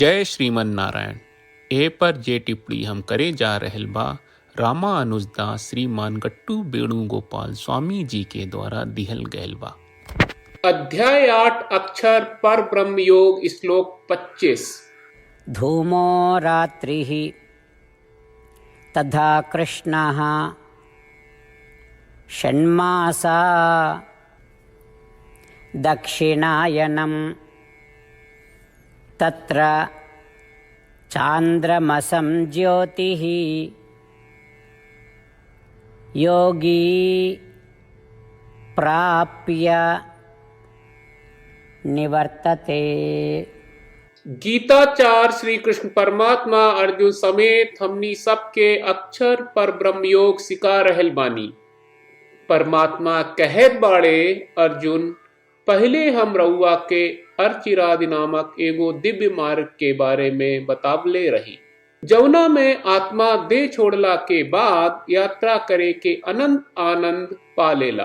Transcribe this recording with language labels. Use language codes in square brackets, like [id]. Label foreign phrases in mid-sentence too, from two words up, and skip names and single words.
[bho] जय श्रीमन नारायण। ए पर जे टिप्पणी हम करे जा रहल बा रामानुजदास श्रीमान गट्टू वेणुगोपाल स्वामी जी के द्वारा दिहल गयल बा। अध्याय 8 अक्षर पर ब्रह्म योग श्लोक 25। [sa] धूमो रात्रिः तथा कृष्णः षण्मासा दक्षिणायनं तत्र चान्द्रमसं ज्योतिः योगी प्राप्य निवर्तते। [bho] गीताचार्य श्री कृष्ण परमात्मा अर्जुन समेत हमनी सबके अक्षर पर ब्रह्म योग सिखा रहल बानी। परमात्मा कहत बाड़े, अर्जुन पहले हम रउआ के अर्चिरादि नामक एगो दिव्य मार्ग के बारे में बतावले रही, जौना में आत्मा देह छोड़ला के बाद यात्रा करे के अनंत आनंद पालेला।